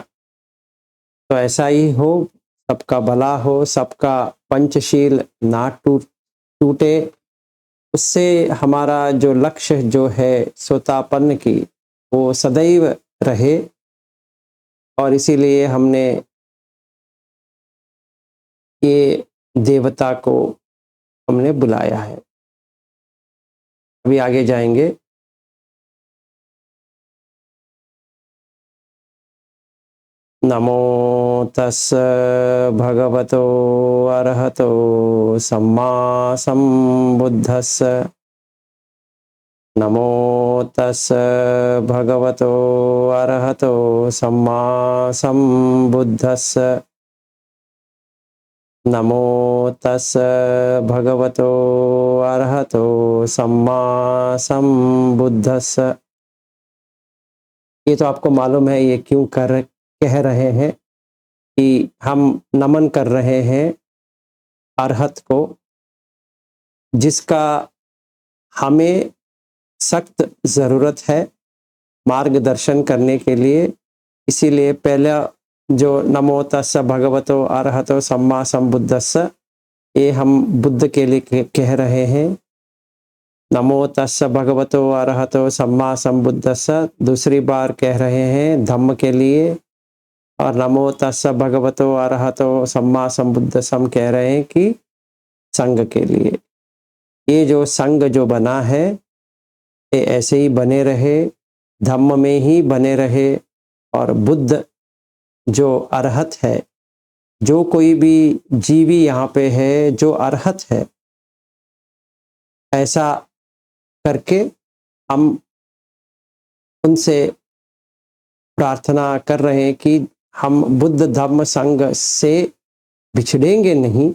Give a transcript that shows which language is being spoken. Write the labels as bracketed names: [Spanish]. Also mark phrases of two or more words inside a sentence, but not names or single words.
[Hindi] तो ऐसा ही हो, सबका भला हो, सबका पंचशील ना टूटे, उससे हमारा जो लक्ष्य जो है सोतापन्न की, वो सदैव रहे। और इसीलिए हमने ये देवता को हमने बुलाया है। अभी आगे जाएंगे। [Pali] नमो तस् भगवतो अरहतो सम्मा सम्बुद्धस्स। नमो तस् भगवतो अरहतो सम्मा सम्बुद्धस्स। नमो तस् भगवतो अरहतो सम्मा सम्बुद्धस्स। [Hindi] ये तो आपको मालूम है, ये क्यों कह रहे हैं कि हम नमन कर रहे हैं अरहत को, जिसका हमें सख्त ज़रूरत है मार्गदर्शन करने के लिए। इसीलिए पहला जो [Pali] नमो तस्स भगवतो अरहतो सम्मा सम्बुद्धस्स, [Hindi] ये हम बुद्ध के लिए कह रहे हैं। [Pali] नमो तस्स भगवतो अरहतो सम्मा सम्बुद्धस्स [Hindi] दूसरी बार कह रहे हैं धम्म के लिए, और [Pali] नमो तस्स भगवतो अरहतो सम्मा सम्बुद्धस्सम [Hindi] कह रहे हैं कि संघ के लिए। ये जो संघ जो बना है, ये ऐसे ही बने रहे, धम्म में ही बने रहे। और बुद्ध जो अरहत है, जो कोई भी जीवी यहाँ पे है जो अरहत है, ऐसा करके हम उनसे प्रार्थना कर रहे हैं कि हम बुद्ध धम्म संघ से बिछड़ेंगे नहीं।